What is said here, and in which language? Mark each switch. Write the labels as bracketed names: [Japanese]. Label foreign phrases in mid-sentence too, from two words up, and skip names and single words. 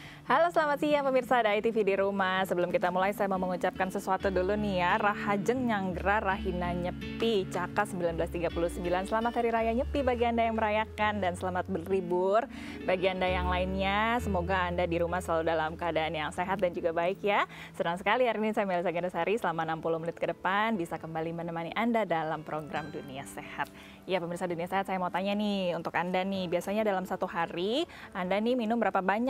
[Indonesian] Halo, selamat siang pemirsa Dai TV di rumah. Sebelum kita mulai, saya mau mengucapkan sesuatu dulu nih ya. [Balinese] Rahajeng Nyanggra Rahina Nyepi Caka 1939. [Indonesian] Selamat Hari Raya Nyepi bagi Anda yang merayakan dan selamat berlibur bagi Anda yang lainnya. Semoga Anda di rumah selalu dalam keadaan yang sehat dan juga baik ya. Senang sekali hari ini saya Melisa Gandasari selama 60 menit ke depan bisa kembali menemani Anda dalam program Dunia Sehat. Ya pemirsa Dunia Sehat, saya mau tanya nih untuk Anda nih, biasanya dalam satu hari Anda nih minum berapa banyak?